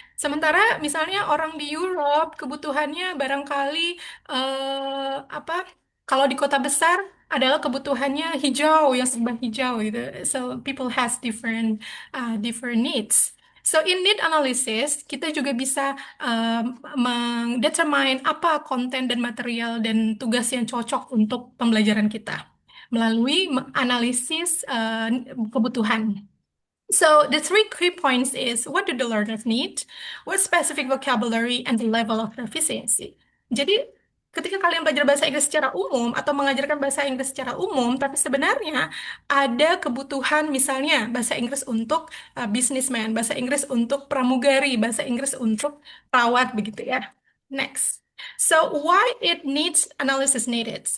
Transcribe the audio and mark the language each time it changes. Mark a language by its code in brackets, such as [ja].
[id] Sementara misalnya orang di Europe kebutuhannya barangkali apa? Kalau di kota besar adalah kebutuhannya hijau, yang serba hijau gitu. [en] So people has different needs. So in need analysis, [id] kita juga bisa mendetermine apa konten dan material dan tugas yang cocok untuk pembelajaran kita melalui analisis kebutuhan. [en] So the 3 key points is what do the learners need, what specific vocabulary, and the level of proficiency. [id] Jadi ketika kalian belajar bahasa Inggris secara umum atau mengajarkan bahasa Inggris secara umum, tapi sebenarnya ada kebutuhan misalnya bahasa Inggris untuk businessman, bahasa Inggris untuk pramugari, bahasa Inggris untuk perawat begitu ya. [en] Next. So why it needs analysis needed?